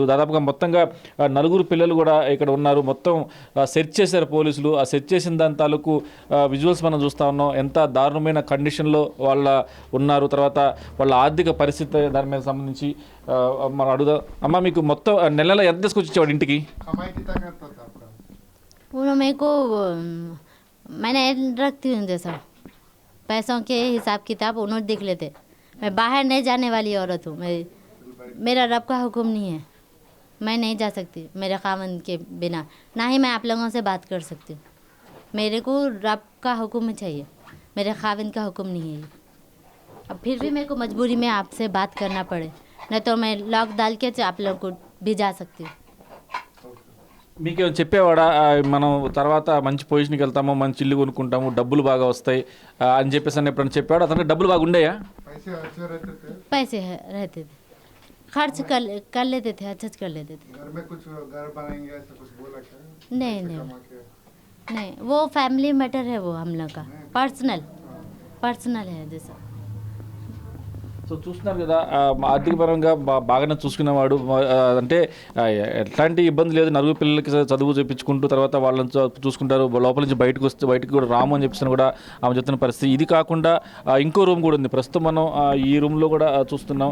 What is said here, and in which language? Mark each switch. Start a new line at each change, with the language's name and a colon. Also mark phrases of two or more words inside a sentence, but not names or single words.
Telugu: దాదాపుగా మొత్తంగా 4 పిల్లలు కూడా ఇక్కడ ఉన్నారు. మొత్తం సెర్చ్ చేశారు పోలీసులు. ఆ సెర్చ్ చేసిన దాని తాలూకు విజువల్స్ మనం చూస్తూ ఉన్నాం. ఎంత దారుణమైన కండిషన్లో వాళ్ళ ఉన్నారు, తర్వాత వాళ్ళ ఆర్థిక పరిస్థితి దాని మీద సంబంధించి మనం అడుగుదాం. అమ్మ, మీకు మొత్తం నెలలో ఎంత తీసుకొచ్చి ఇచ్చేవాడు ఇంటికి?
Hindi: मेरे को मैंने रखती हूँ जैसा पैसों के हिसाब किताब उन्होंने देख लेते। मैं बाहर नहीं जाने वाली औरत हूँ। मेरा रब का हुक्म नहीं है, मैं नहीं जा सकती मेरे खामन के बिना, ना ही मैं आप लोगों से बात कर सकती हूँ। मेरे को रब का हुक्म चाहिए, मेरे खाविन का हुक्म नहीं है। अब फिर भी मेरे को मजबूरी में आपसे बात करना पड़े, नहीं तो मैं लॉक डाल के आप लोगों को भी जा सकती हूँ।
Telugu: మీకు ఏమైనా చెప్పేవాడా మనం తర్వాత మంచి పొజిషన్కి వెళ్తాము, మంచి ఇల్లు కొనుక్కుంటాము, డబ్బులు బాగా వస్తాయి అని చెప్పేసి అని ఎప్పుడైనా చెప్పాడు? అతనికి డబ్బులు బాగా ఉండేయా?
Hindi: पैसे रहते थे, खर्च कर लेते थे, अच्छा कर लेते थे। घर में कुछ घर बनाएंगे ऐसा कुछ बोला क्या? नहीं नहीं कमा के नहीं, वो
English: family matter
Hindi: है, वो हम लोग का
English: personal personal
Hindi: है जैसा।
Telugu: సో చూస్తున్నారు కదా, ఆర్థిక పరంగా బాగానే చూసుకునేవాడు. అంటే ఎట్లాంటి ఇబ్బంది లేదు. నలుగురు పిల్లలకి చదువు చెప్పించుకుంటూ తర్వాత వాళ్ళని చూసుకుంటారు. లోపల నుంచి బయటకు కూడా రాము అని చెప్పేసి కూడా ఆమె చెప్తున్న పరిస్థితి. ఇది కాకుండా ఇంకో రూమ్ కూడా ఉంది. ప్రస్తుతం మనం ఈ రూమ్లో కూడా చూస్తున్నాం.